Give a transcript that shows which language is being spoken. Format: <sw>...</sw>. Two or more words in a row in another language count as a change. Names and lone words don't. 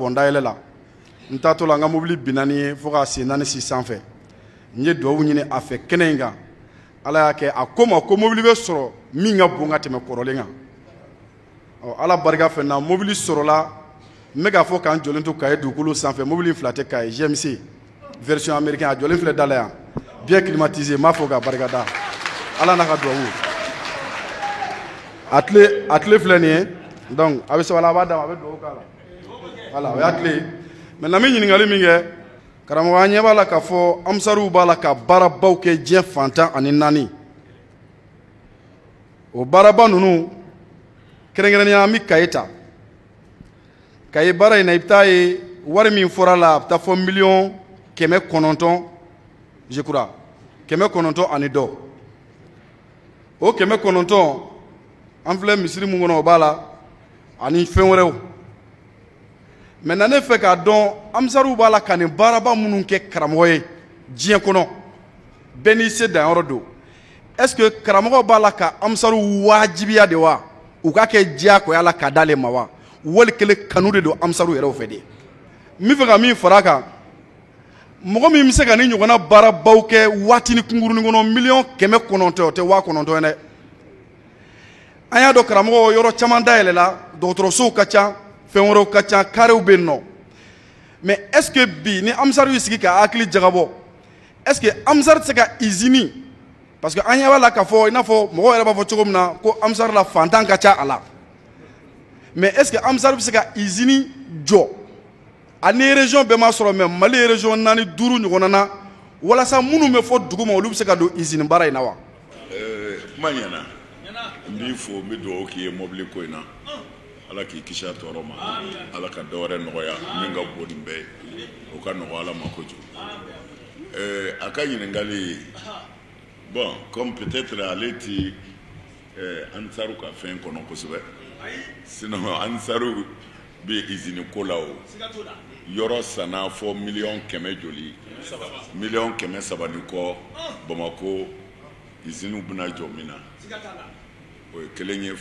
<bm>pont dayɛlɛ la n taatɔ la n ka mobili binna ni ye fo k'a sen 4 si sanfɛ n ye dugawu ɲini a fɛ kɛnɛ in kan ala y'a kɛ a ko ma ko mobili bɛ sɔrɔ min ka bon ka tɛmɛ kɔrɔlen kan ala barika fɛ na mobili sɔrɔla n bɛ k'a fɔ k'an jɔlen to Kayi dugukolo sanfɛ mobili fila tɛ Kayi GMC</bm> <fr>version américaine</fr> <bm>a jɔlen filɛ da la yan</bm> <fr>bien climatisé</fr> <bm>n b'a fɔ k'a barikada ala n'a ka dugawu a tile filɛ nin ye donc a bɛ sabali a b'a d'a ma a bɛ dugawu k'a la voilà o y'a tile maintenant n bɛ ɲininkali min kɛ karamɔgɔ an ɲɛ b'a la k'a fɔ amsaruw b'a la ka baarabaw kɛ diɲɛ fantan ani 4 o baaraba ninnu kɛrɛnkɛrɛnnenya an bɛ Kayi ta Kayi baara in na i bɛ taa ye wari min fɔra la a bɛ taa fɔ 1,900,000</bm> <fr>je crois</fr> <bm>900 ani dɔ o 900 an filɛ misiri mun kɔnɔ o b'a la ani fɛn wɛrɛw maintenant ne fɛ k'a dɔn amsaruw b'a la ka nin baaraba minnu kɛ karamɔgɔ ye diɲɛ kɔnɔ bɛɛ n'i se danyɔrɔ don</bm> <fr>est-ce que</fr> <bm>karamɔgɔ b'a la ka amsaruw wajibiya de wa u ka kɛ diyagoya la ka d'ale ma wa wali kelen kanu de don amsaruw yɛrɛw fɛ de n bɛ fɛ ka min fara a kan mɔgɔ min bɛ se ka ni ɲɔgɔnna baarabaw kɛ waatini kunkurunin kɔnɔ 900,000 o tɛ 900,000 ye dɛ an y'a dɔn karamɔgɔ yɔrɔ caman dayɛlɛla dɔgɔtɔrɔsow ka ca fɛn wɛrɛw ka ca karew bɛ yen nɔ</bm> <fr>mais est ce que</fr> <bm>bi ni amsaru y'i sigi ka hakili jagabɔ</bm> <fr>est ce que</fr> <bm>amsar tɛ se ka usine</bm> <fr>parce que</fr> <bm>an ɲɛ b'a la k'a fɔ i n'a fɔ mɔgɔw yɛrɛ b'a fɔ cogo min na ko amsar la fantan ka ca a la</bm> <fr>mais est ce que</fr> <bm>amsar bɛ se ka usine jɔ ani région bɛɛ ma sɔrɔ mais Mali région 4 5 ɲɔgɔnna na walasa minnu bɛ fɔ dugu ma olu bɛ se ka don usine baara in na wa. kuma ɲɛna n b'i fo n bɛ dugawu k'i ye mobili ko in na ala k'i kisi a tɔɔrɔ ma ala ka dɔwɛrɛ nɔgɔya min ka bon nin bɛɛ ye o ka nɔgɔ ala ma kojugu a ka ɲininkali bon</bm> <fr>comme peut-être</fr> <bm>ale ti ansaru ka fɛn kɔnɔ kosɛbɛ sinon ansaru bɛ usine ko la o yɔrɔ sanna fɔ miliyɔn kɛmɛ joli miliyɔn kɛmɛ saba ni kɔ Bamako iziniw bɛna jɔ min na o ye kelen ye.</bm>